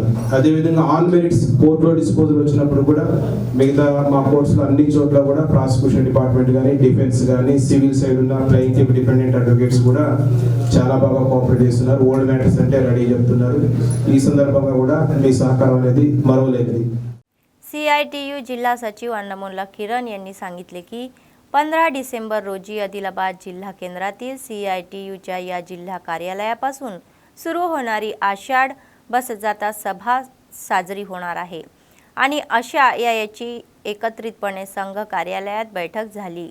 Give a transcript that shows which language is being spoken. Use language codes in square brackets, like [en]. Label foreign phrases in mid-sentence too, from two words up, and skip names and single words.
[te] అదేవిధంగా [en] on merits [te] కోర్టులో డిస్పోజల్ వచ్చినప్పుడు కూడా మిగతా మా కోర్ట్స్లో అన్ని చోట్ల కూడా [en] prosecution department [te] కానీ, డిఫెన్స్ కానీ, [en] civil side [te] ఉన్న [en] plaintiff defendant advocates [te] కూడా చాలా బాగా కోఆపరేట్ చేస్తున్నారు. [en] old matters [te] అంటే రెడీ చెప్తున్నారు. ఈ సందర్భంగా కూడా మీ సహకారం అనేది मरवलेली. [mr] CITU जिल्हा सचिव अन्नमुल्ला किरण यांनी सांगितले की 15 डिसेंबर रोजी आदिलाबाद जिल्हा केंद्रातील CITUच्या या जिल्हा कार्यालयापासून सुरू होणारी आषाढ बसजाता सभा साजरी होणार आहे आणि अशा याची एकत्रितपणे संघ कार्यालयात बैठक झाली.